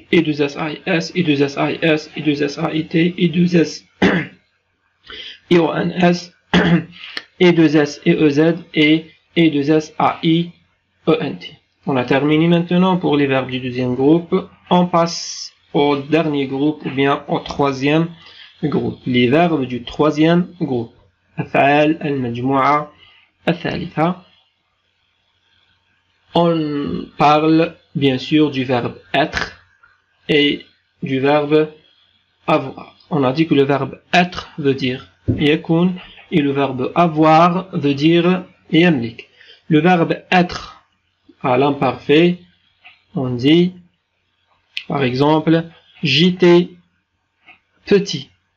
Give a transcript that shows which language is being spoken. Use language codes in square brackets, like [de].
[fr] E2SIS, E2SIS, E2SAIT, E2S IONS, E2S EEZ et E2S AIENT. On a terminé maintenant pour les verbes du deuxième groupe. On passe au dernier groupe ou bien au troisième groupe. Les verbes du troisième groupe. [ar] أفعال المجموعة الثالثة. [fr] On parle bien sûr du verbe être et du verbe avoir. On a dit que le verbe être veut dire [ar] يكون [fr] et le verbe avoir veut dire [ar] يملك. [fr] Le verbe être à l'imparfait, on dit par exemple j'étais petit.